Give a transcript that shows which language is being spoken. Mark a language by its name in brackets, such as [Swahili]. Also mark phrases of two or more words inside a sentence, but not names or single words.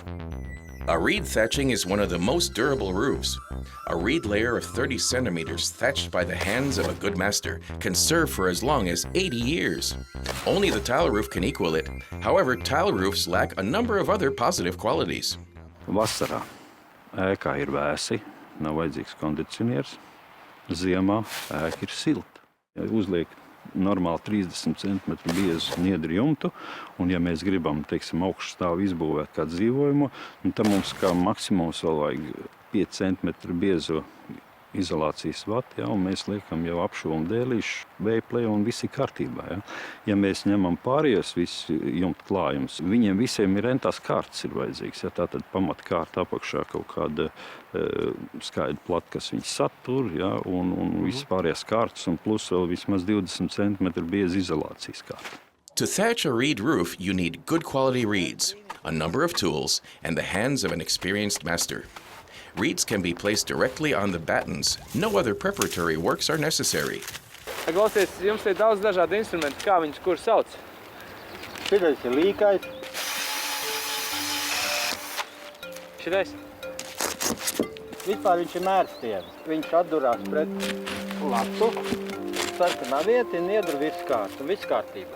[English] A reed thatching is one of the most durable roofs. A reed layer of 30 centimeters thatched by the hands of a good master can serve for as long as 80 years. Only the tile roof can equal it. However, tile roofs lack a number of other positive qualities. [Latvian] Vasarā ēkā ir vēsi, nav vajadzīgs kondicionieris. Ziemā ēka ir silta. Uzliek normāli 30 cm biezu niedru jumtu, un ja mēs gribam, teiksim, augšstāvu izbūvēt kā dzīvojumu, tad mums kā maksimums vēl vajag 5 cm biezu izolācijas vati, un mēs liekam jau apšūmu dēlīšu, vējplēju un viss ir kārtībā. Ja mēs ņemam pārējos visu jumtu klājumus, viņiem visiem ir rentās kārtas ir vajadzīgs. Tātad pamat kārta apakšā kaut kāda skaidra plata, kas viņus satur, un viss pārējās kārtas, un plus vēl vismaz 20 cm bieza izolācijas kārta. [English] To thatch a reed roof, you need good quality reeds, a number of tools, and the hands of an experienced master. Reeds can be placed directly on the battens. No other preparatory works are necessary. [Latvian] Klausies, jums ir daudz dažādu instrumentu, kā viņus kur sauc? Šitais ir līkais. Šitais? Vispār viņš ir mērstienis. Viņš atdurās pret latu, sarkanā vieta ir niedru virskārta, viss kārtībā.